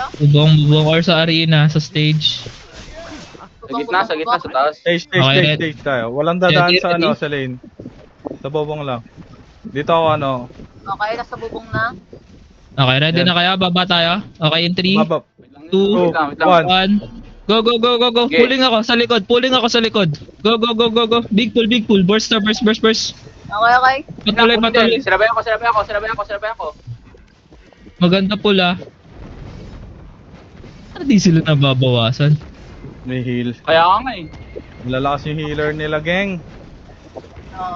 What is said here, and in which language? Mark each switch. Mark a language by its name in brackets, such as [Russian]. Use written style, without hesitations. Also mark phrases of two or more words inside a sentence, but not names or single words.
[Filipino] Bubong or sa arena, sa stage. Sa gitna, sa taas. Stage tayo. Walang dadaan sa sa lane. Sa bobong lang. Dito ako Okay, nasa bubong na. Okay, ready na kaya? Baba tayo? Okay, in 3, Baba. 2, Wait lang. 1. Go. Okay. Pulling ako sa likod. [English] Go. Big pull. Burst. [Filipino] Okay. Patuloy. Sinabayan ko. Maganda pula. Ano di sila nababawasan? May heal. Kaya nga eh. Malalakas yung healer nila, gang. Oo.